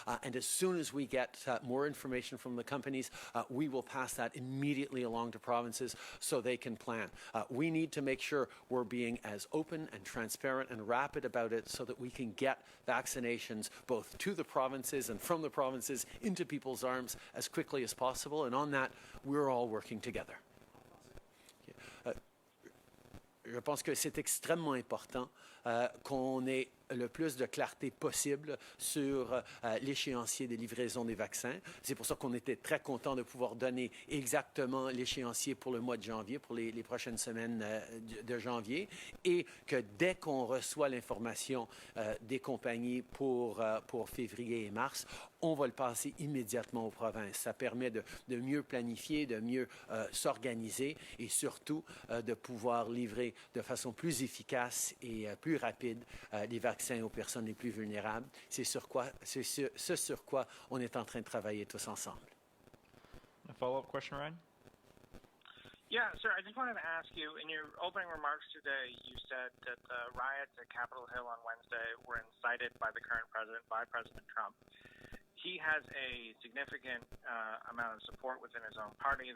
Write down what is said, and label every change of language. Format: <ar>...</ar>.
<en>And as soon as we get more information from the companies, we will pass that immediately along to provinces so they can plan. We need to make sure we're being as open and transparent and rapid about it so that we can get vaccinations both to the provinces and from the provinces into people's arms as quickly as possible. And on that, we're all working together.</en> <fr>Je pense que c'est extrêmement important qu'on ait le plus de clarté possible sur l'échéancier des livraisons des vaccins. C'est pour ça qu'on était très content de pouvoir donner exactement l'échéancier pour le mois de janvier, pour les prochaines semaines de janvier, et que dès qu'on reçoit l'information des compagnies pour février et mars, on va le passer immédiatement aux provinces. Ça permet de mieux planifier, de mieux s'organiser et surtout de pouvoir livrer de façon plus efficace et plus rapide les vaccins aux personnes les plus vulnérables. C'est ce sur quoi on est en train de travailler tous ensemble.</fr> <en>A follow-up question, Ryan? Yeah, sir, I just wanted to ask you, in your opening remarks today, you said that the riots at Capitol Hill on Wednesday were incited by the current president, by President Trump. He has a significant amount of support within his own party.</en>